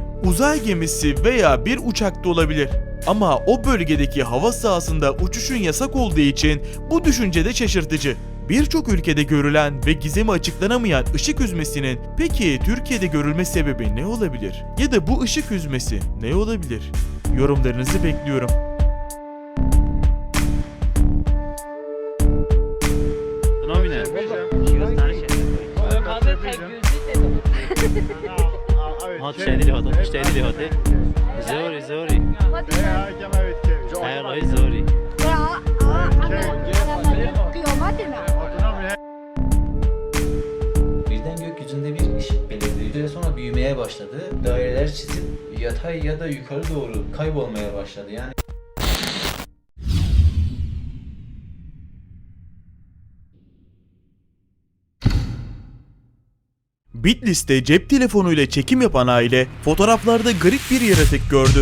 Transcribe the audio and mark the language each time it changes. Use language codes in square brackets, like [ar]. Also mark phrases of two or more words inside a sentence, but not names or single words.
[tr] Uzay gemisi veya bir uçak da olabilir. Ama o bölgedeki hava sahasında uçuşun yasak olduğu için bu düşünce de şaşırtıcı. Birçok ülkede görülen ve gizemi açıklanamayan ışık hüzmesinin peki Türkiye'de görülme sebebi ne olabilir? Ya da bu ışık hüzmesi ne olabilir? Yorumlarınızı bekliyorum. Nomine. [ar] هات شديد هات اشتري هات زوري زوري هاي الله زوري [tr] Birden gökyüzünde bir ışık belirdi. Bir süre sonra büyümeye başladı. Daireler çizip yatay ya da yukarı doğru kaybolmaya başladı. Yani Bitlis'te cep telefonuyla çekim yapan aile fotoğraflarda garip bir yaratık gördü.